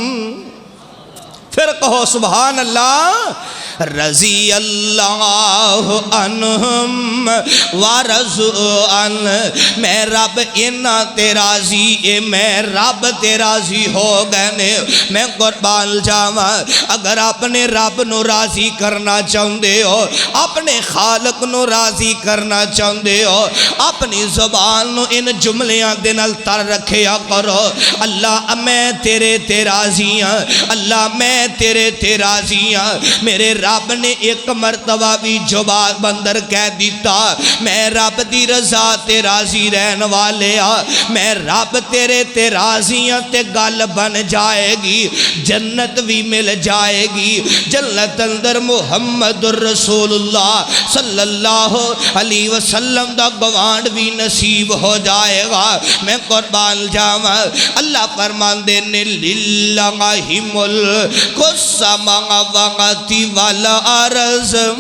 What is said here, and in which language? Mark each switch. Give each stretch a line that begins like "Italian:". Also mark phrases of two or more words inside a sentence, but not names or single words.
Punjabi: پھر کہو سبحان اللہ
Arabic: رضی اللہ عنہم ورضوا عنہ
Punjabi: میں رب انہا تے راضی اے میں رب تے راضی ہو گئے نے میں قربان جاواں اگر اپنے رب نو راضی کرنا چاہندے ہو اپنے خالق نو راضی کرنا چاہندے ہو اپنی زبان نو ان جملیاں دے نال تر رکھیا کرو اللہ میں تیرے تے راضی ہاں اللہ میں تیرے تے راضی ہاں میرے رب نے ایک مرتبہ بھی جواب بندر کہہ دیتا میں رب دی رضا تے راضی رہن والے میں رب تیرے تے راضی ہاں تے گل بن جائے گی جنت بھی مل جائے گی جنت اندر محمد رسول اللہ
Arabic: صلی اللہ علیہ وسلم
Punjabi: دا گوانڈ بھی نصیب ہو جائے گا میں قربان جاواں اللہ فرماندے نے
Arabic: للہ ملک السماوات والارض